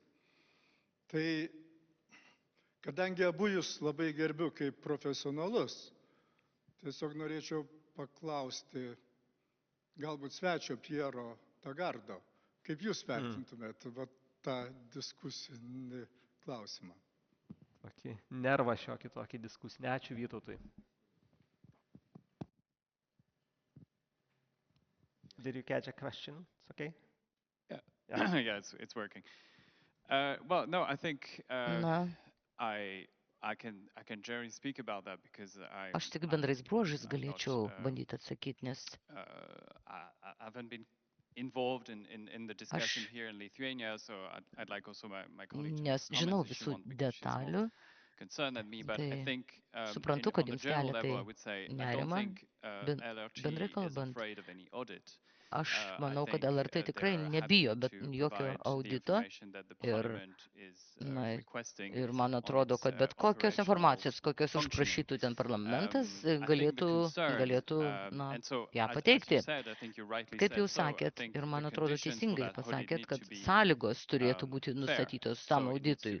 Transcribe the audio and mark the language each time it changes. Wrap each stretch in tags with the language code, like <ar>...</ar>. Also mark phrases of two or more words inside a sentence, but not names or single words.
<lt>Tai kadangi abu jūs labai gerbiu kaip profesionalus, tiesiog norėčiau paklausti galbūt svečio Piero Tagardo, kaip jūs vertintumėt tą diskusinį klausimą. Tokį nervą šiokį tokį diskusinį. Ačiū Vytautui.</lt> <en>Did you catch a question? It's okay? Yeah, yeah, it's working. Well, no, I think I can generally speak about that because</en> <lt>Aš tik bendrais bruožais galėčiau bandyti atsakyti, nes</lt> <en>I haven't been involved in the discussion here in Lithuania, so I'd like also my colleague to</en> <lt>žinau</lt> <en>comment if she</en> <lt>visų</lt> <en>wants, because she's</en> <lt>detalių,</lt> <en>more concerned than me, but I think</en> <lt>suprantu,</lt> <en>on</en> <lt>kad</lt> <en>the</en> <lt>jums</lt> <en>general</en> <lt>kelia</lt> <en>level, I</en> <lt>tai</lt> <en>would say I don't</en> <lt>nerimą,</lt> <en>think</en> <lt>bendrai</lt> <en>LRT is</en> <lt>kalbant.</lt> <en>afraid of any audit.</en> <lt>Aš manau, kad LRT tikrai nebijo, bet jokio audito ir man atrodo, kad bet kokios informacijos, kokios užprašytų ten parlamentas, galėtų ją pateikti. Kaip jau sakėt, ir man atrodo teisingai pasakėt, kad sąlygos turėtų būti nustatytos tam auditui.</lt>